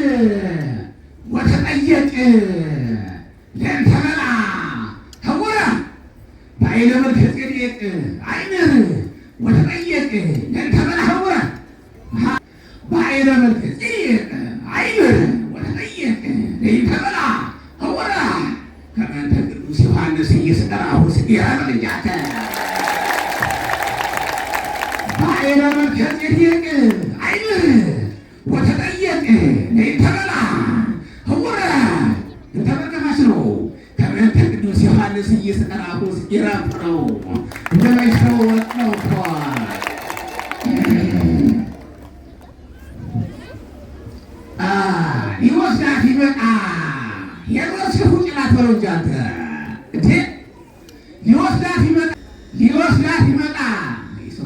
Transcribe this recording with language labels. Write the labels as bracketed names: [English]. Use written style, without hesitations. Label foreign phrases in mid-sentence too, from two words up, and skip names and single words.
[Geez] ወተጠየቅ ለእንተ በልዐ ኅቡረ በአይነ መልከ ጼዴቅ አይምር ወተጠየቅ ለእንተ በልዐ ኅቡረ በአይነ መልከ ጼዴቅ አይምር ወተጠየቅ ለእንተ በልዐ ኅቡረ ከመ እንተ ቅዱስ ዮሐንስ ኢይስጠራሁ ስጢረ በልጃተ በአይነ መልከ ጼዴቅ አይምር ወተጠየቅ ለእንተ በልዐ ኅቡረ [Amharic] ተመልካች ነው። [Geez] ከመ እንተ ቅዱስ ዮሐንስ ኢይስጠራሁ ስጢረ [Amharic] ነው። እንደማይሽረው ወጥ ነው እኮ ሊወስዳት ይመጣ ሄሮድስ ክፉ ጭላት በለው እንጂ አንተ እንዴ ሊወስዳት ይመጣ ሰው